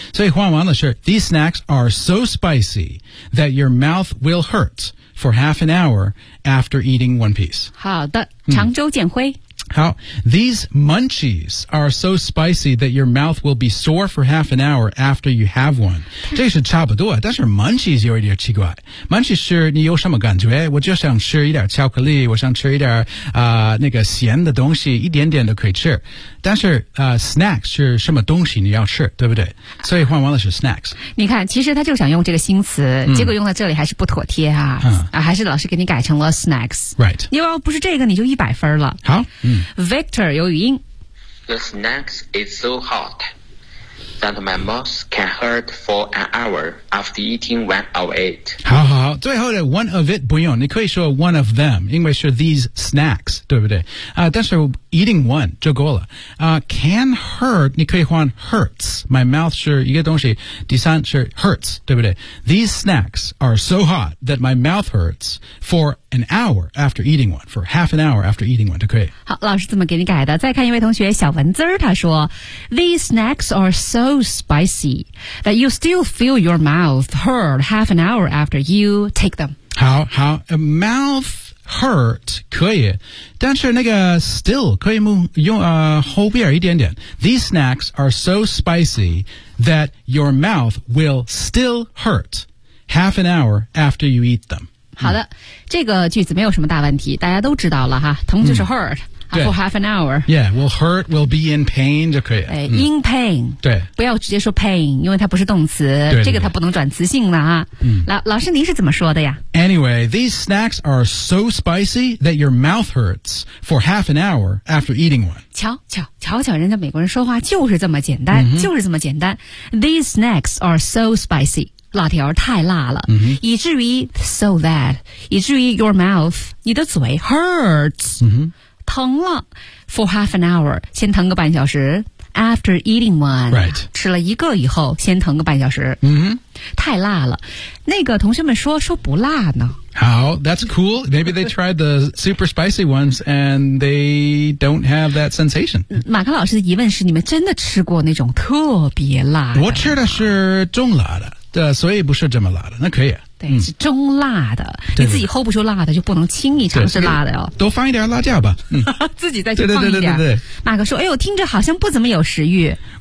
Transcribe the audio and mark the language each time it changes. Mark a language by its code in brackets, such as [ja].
[zh] 所以换完了是 [en] These snacks are so spicy that your mouth will hurt for half an hour after eating one piece. [zh] 好的，常州建辉。 [en] How? These munchies are so spicy that your mouth will be sore for half an hour after you have one. [zh] 这是差不多，但是 munchies 有一点奇怪。Munchies 是你有什么感觉？我就想吃一点巧克力，我想吃一点那个咸的东西，一点点都可以吃。但是snack 是什么东西你要吃，对不对？所以换完了是 snacks。你看，其实他就想用这个新词，结果用在这里还是不妥帖啊，还是老师给你改成了 snacks。 [en] Right. [zh] 你要不是这个，你就100分了。好。 Victor 有语音 [en] The snacks is so hot that my mouth can hurt for an hour after eating one of it. [zh] 好好好，最后的 one of it 不用，你可以说 [en] one of them， [zh] 因为是 these snacks， 对不对？但是 eating one 就够了。Can hurt 你可以换 hurts， my mouth 是一个东西，第三是 hurts， 对不对？ [en] These snacks are so hot that my mouth hurts for an hour after eating one， for half an hour after eating one [zh] 就可以。好，老师怎么给你改的？再看一位同学小文字，他说 [en] These snacks are so spicy that you still feel your mouth hurt half an hour after you take them. [zh] 好好， mouth hurt 可以，但是那个 still 可以用后边一点点。 [en] These snacks are so spicy that your mouth will still hurt half an hour after you eat them. [zh] 好的，这个句子没有什么大问题，大家都知道了哈，疼就是 hurt。 [en] For half an hour. Yeah, will hurt, will be in pain [zh] 就可以了。 [en] In pain. [zh] 对。不要直接说 pain, 因为它不是动词。对对对，这个它不能转词性了啊。老师您是怎么说的呀？ [en] Anyway, these snacks are so spicy that your mouth hurts for half an hour after eating one. [zh] 瞧人家美国人说话就是这么简单、就是这么简单。 [en] These snacks are so spicy. [zh] 辣条太辣了。以至于 so that, 以至于 your mouth, 你的嘴 hurts。疼了 for half an hour, 先疼个半小时 after eating one,、 [en] right. [zh] 吃了一个以后先疼个半小时、太辣了。那个同学们说不辣呢。 [en] 好 that's cool. Maybe they tried the super spicy ones and they don't have that sensation. [zh] 马克老师的疑问是你们真的吃过那种特别辣的？我吃的是中辣的，所以不是这么辣的，那可以。对，是中辣的，你自己 hold 不住辣的，就不能轻易尝试辣的哦。多放一点辣椒吧，自己再去放一点。对，马克说：“哎呦，听着好像不怎么有食欲。”